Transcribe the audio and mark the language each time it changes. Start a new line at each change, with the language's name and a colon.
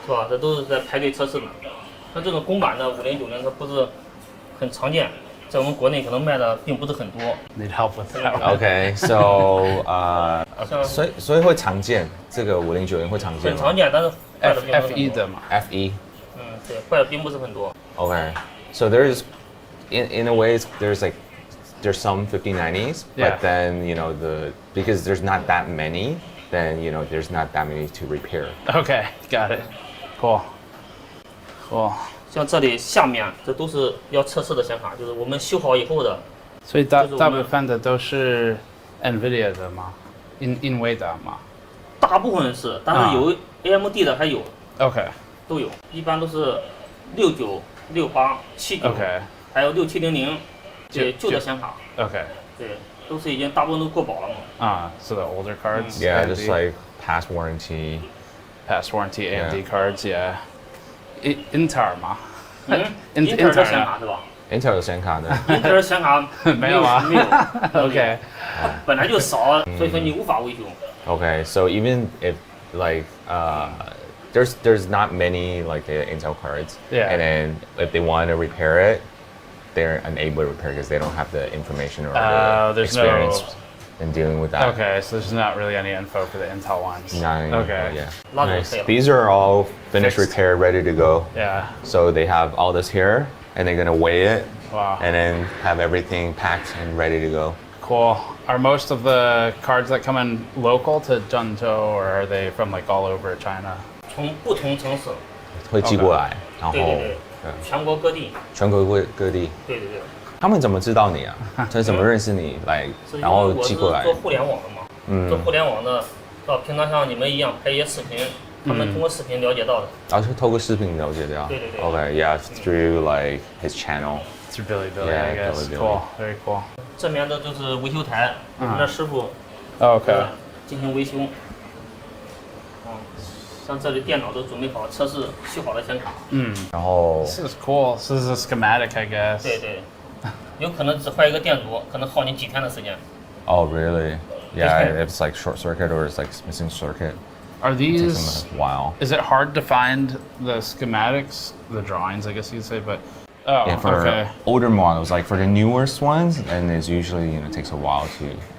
Chinese: 是吧？这都是在排队测试的。像这种公版的5090，它不是很常见，在我们国内可能卖的并不是很多。
English: Need help with that? Okay, so
Chinese: 所以会常见，这个5090会常见吗？很常见，但是坏的并不是很多。 F1的嘛。 F1。嗯，对，坏的并不是很多。
English: Okay, so there's in a way there's some 5090s, but then because there's not that many, then there's not that many to repair. Okay, got it. Cool.
Chinese: 像这里下面这都是要测试的显卡，就是我们修好以后的。所以大部分的都是 NVIDIA 的吗？NVIDIA 吗？大部分是，但是有 AMD 的还有。
English: OK。
Chinese: 都有，一般都是69、68、79，还有6700，这旧的显卡。
English: OK。
Chinese: 对，都是已经大部分都过保了嘛。啊，是的
English: older cards. Yeah, just like past warranty. Past warranty AMD cards, yeah.
Chinese: Intel 吗？Intel 的显卡是吧？Intel 的显卡的。 Intel 的显卡没有啊？没有。
English: OK。
Chinese: 本来就少，所以说你无法维修。
English: Okay, so even if like there's not many like the Intel cards, yeah. And then if they want to repair it, they're unable to repair because they don't have the information or the experience in dealing with that. Okay, so there's not really any info for the Intel ones. Not any okay. info, yeah. Nice. These are all finished, repaired, ready to go. Yeah. So they have all this here, and they're gonna weigh it, wow. And then have everything packed and ready to go. Cool. Are most of the cards that come in local to Zhengzhou, or are they from like all over China?
Chinese: 从不同城市会寄过来，然后对，全国各地。全国各地。对对对。他们怎么知道你啊？他怎么认识你来，然后寄过来？做互联网的嘛，做互联网的，平常像你们一样拍一些视频，他们通过视频了解到的。然后是透过视频了解到。对对对。
English: Okay, yeah, through like his channel. Through Bilibili, I guess. Cool, very cool.
Chinese: 这边的就是维修台，我们的师傅。
English: OK。
Chinese: 进行维修。像这里电脑都准备好，测试修好的显卡。然后。
English: This is cool. This is a schematic, I guess.
Chinese: 对对。有可能只坏一个电阻，可能耗你几天的时间。
English: Oh, really? Yeah, if it's like short circuit or it's like missing circuit. Are these? It takes them a while. Is it hard to find the schematics, the drawings, I guess you'd say, but. Oh, yeah, for okay. older models, like for the newest ones, and it's usually takes a while to.